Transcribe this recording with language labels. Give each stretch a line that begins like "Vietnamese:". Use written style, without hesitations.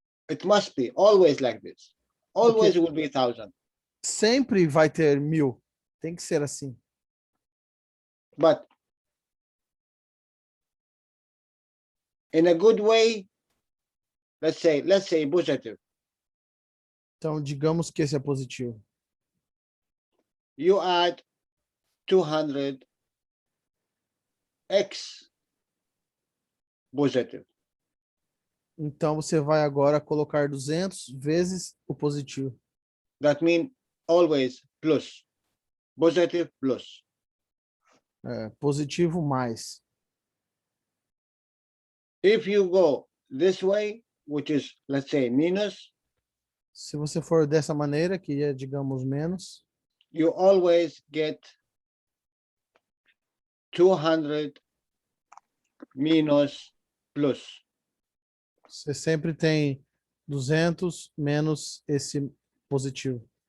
English: It must be always like this. Always will be 1,000.
Portuguese: Sempre vai ter 1000. Tem que ser assim.
English: But in a good way, let's say positive.
Portuguese: Então, digamos que esse é positivo.
English: You add 200 x positive.
Portuguese: Então, você vai agora colocar 200 vezes o positivo.
English: That means always plus. Positive plus.
Portuguese: Positivo mais.
English: If you go this way, which is, let's say, minus,
Portuguese: Se você for dessa maneira, que é, digamos, menos,
English: you always get 200 minus plus.
Portuguese: você sempre tem 200 menos esse positivo.